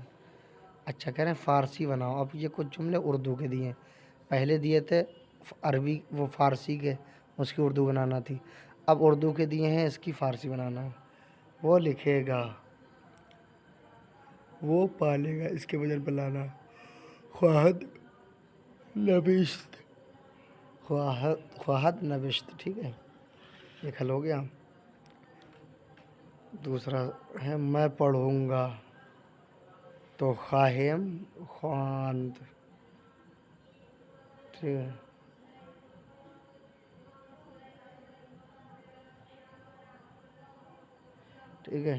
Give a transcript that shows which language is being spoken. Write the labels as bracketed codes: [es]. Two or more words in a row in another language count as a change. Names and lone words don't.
[ur] اچھا، کہہ رہے ہیں فارسی بناؤ. اب یہ کچھ جملے اردو کے دیے ہیں. پہلے دیے تھے عربی، وہ فارسی کے، اس کی اردو بنانا تھی. اب اردو کے دیے ہیں، اس کی فارسی بنانا ہے. وہ لکھے گا، وہ پالے گا، اس کے بدل بلانا. [fa] خواہد نوشت، خواہد نوشت. [ur] ٹھیک ہے، یہ حل ہو گیا. دوسرا ہے میں پڑھوں گا، تو [fa] خواہم خواند. [ur] ٹھیک ہے. ٹھیک ہے.